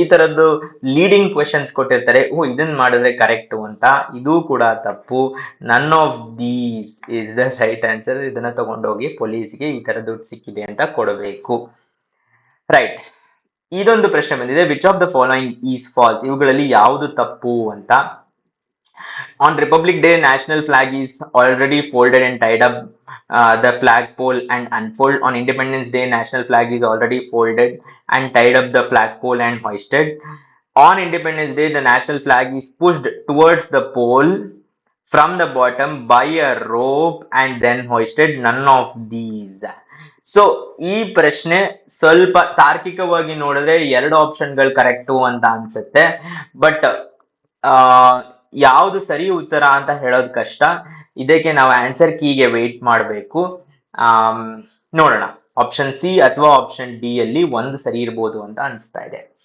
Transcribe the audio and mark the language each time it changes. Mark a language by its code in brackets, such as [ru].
[kn] ಈ ತರದ್ದು leading questions ಕೊಟ್ಟಿರ್ತಾರೆ, ಇದನ್ನ ಮಾಡಿದ್ರೆ ಕರೆಕ್ಟ್ ಅಂತ, ಇದು ಕೂಡ ತಪ್ಪು. [en] None of these is the right answer. [kn] ಇದನ್ನ ತಗೊಂಡೋಗಿ ಪೊಲೀಸ್ಗೆ ಈ ತರ ದುಡ್ಡು ಸಿಕ್ಕಿದೆ ಅಂತ ಕೊಡಬೇಕು. [en] right, [kn] ಇದೊಂದು ಪ್ರಶ್ನೆ ಬಂದಿದೆ, [en] Which of the following is false. [kn] ಇವುಗಳಲ್ಲಿ ಯಾವುದು ತಪ್ಪು ಅಂತ. [en] On Republic Day, national flag is already folded and tied up the flag pole and unfold. On Independence Day, national flag is already folded and tied up the flag pole and hoisted. On Independence Day, the national flag is pushed towards the pole from the bottom by a rope and then hoisted. None of these. [kn] So ಈ ಪ್ರಶ್ನೆ ಸ್ವಲ್ಪ ತಾರ್ಕಿಕವಾಗಿ ನೋಡಿದ್ರೆ 2 ಆಪ್ಷನ್ಗಳು correct ಅಂತ ಅನ್ಸುತ್ತೆ. But ಯಾವುದು ಸರಿ ಉತ್ತರ ಅಂತ ಹೇಳೋದು ಕಷ್ಟ. ಇದಕ್ಕೆ ನಾವು ಆನ್ಸರ್ ಕೀಗೆ ವೇಟ್ ಮಾಡಬೇಕು. ನೋಡೋಣ, ಆಪ್ಷನ್ ಸಿ ಅಥವಾ ಆಪ್ಷನ್ ಡಿ ಅಲ್ಲಿ ಒಂದು ಸರಿ ಇರ್ಬೋದು ಅಂತ ಅನಿಸ್ತಾ ಇದೆ.